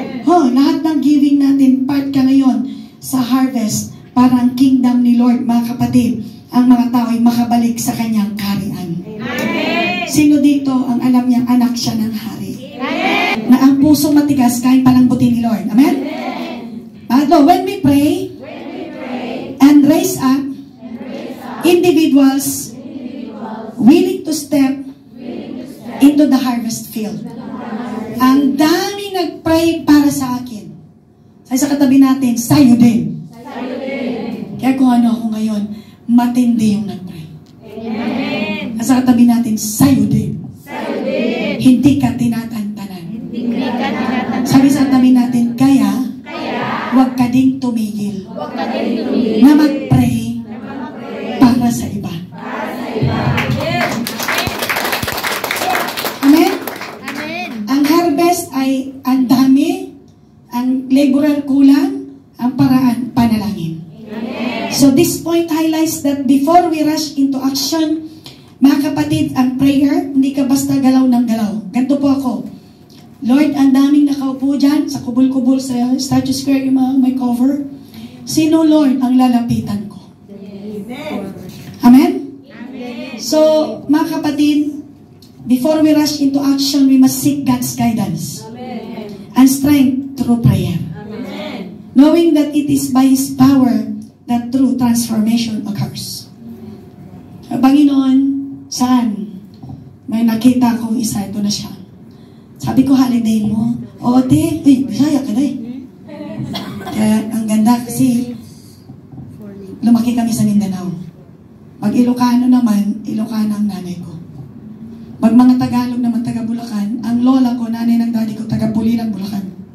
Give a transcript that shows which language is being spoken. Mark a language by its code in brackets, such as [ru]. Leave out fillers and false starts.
[tl] Lahat ng giving natin, part ka ngayon sa harvest para ang kingdom ni Lord, mga kapatid, ang mga tao ay makabalik sa kanyang kaharian. Amen. Sino dito ang alam niyang anak siya ng hari? Amen. Na ang pusong matigas, kain palambutin ni Lord. Amen? [en] Pangatlo, when we pray and raise up individuals willing to step into the harvest field. [tl] Ang daming nag-pray para sa akin. Sa katabi natin, sa'yo din. Kaya kung ano ako ngayon, matindi yung nag-pray. Sa katabi natin, sa'yo din. Hindi ka tinatantanan. Sabi sa katabi natin, kaya huwag ka ding tumigil na mag-pray para sa iba. Amen? Ang harvest ay ang dami, ang laborer kulang, ang paraan, panalangin. [en] So this point highlights that before we rush into action, [tl] mga kapatid, ang prayer, hindi ka basta galaw ng galaw. Ganito po ako. Lord, ang daming nakaupo dyan, sa kubul-kubul sa Statue Square, yung mga may cover. Sino, Lord, ang lalapitan ko? Amen? [en] So, [tl] mga kapatid, [en] before we rush into action, we must seek God's guidance and strength through prayer. Knowing that it is by His power that true transformation occurs. [tl] Panginoon, saan? May nakita akong isa, ito na siya. Sabi ko, holiday mo. O, te, Bisaya ka na eh. Kaya, ang ganda kasi, lumaki kami sa Mindanao. Pag Ilocano naman, Ilocano ang nanay ko. Pag mga Tagalog naman, taga Bulacan, ang lola ko, nanay ng daddy ko, taga Pulilang, Bulacan.